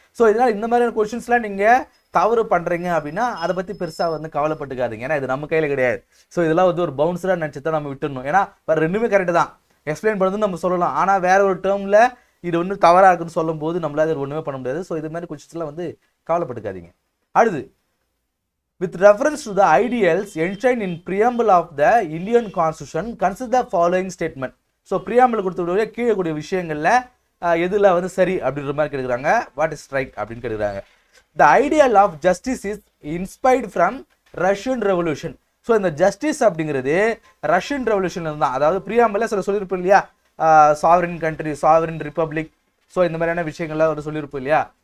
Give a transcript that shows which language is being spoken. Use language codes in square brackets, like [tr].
[ta] So இதனால் இந்த மாதிரியான கொஷின்ஸ்லாம் நீங்கள் தவறு பண்ணுறீங்க அப்படின்னா அதை பற்றி பெருசாக வந்து கவலைப்பட்டுக்காதீங்க, ஏன்னா இது நம்ம கையில் கிடையாது. ஸோ இதெல்லாம் வந்து ஒரு பவுன்ஸராக நினச்சி தான் நம்ம விட்டுடணும். ஏன்னா வேறு ரெண்டுமே கரெக்டு தான், எக்ஸ்பிளைன் பண்ணுறது நம்ம சொல்லலாம், ஆனால் வேற ஒரு டேர்மில் இது ஒன்று தவறாக இருக்குன்னு சொல்லும் போது நம்மளால அது ஒன்றுமே பண்ண முடியாது. ஸோ இது மாதிரி கொஷின்ஸ்லாம் வந்து கவலைப்பட்டுக்காதீங்க. அடுத்து [en] With reference to the ideals enshrined in preamble of the Indian Constitution, consider the following statement. [ta] So preamble கொடுத்துடைய கீழே கூடிய விஷயங்களில் எதில் வந்து சரி அப்படின்ற மாதிரி கேட்குறாங்க. [en] what is right [ta] அப்படின்னு கேட்குறாங்க. [en] The ideal of justice is inspired from Russian revolution. [ta] So இந்த ஜஸ்டிஸ் அப்படிங்கிறது ரஷ்யன் ரெவல்யூஷன் தான். அதாவது ப்ரியாம்பிளில் சில சொல்லியிருப்போம் இல்லையா, sovereign country, sovereign republic, so இந்த மாதிரியான விஷயங்கள்லாம் ஒரு சொல்லியிருப்போம் இல்லையா.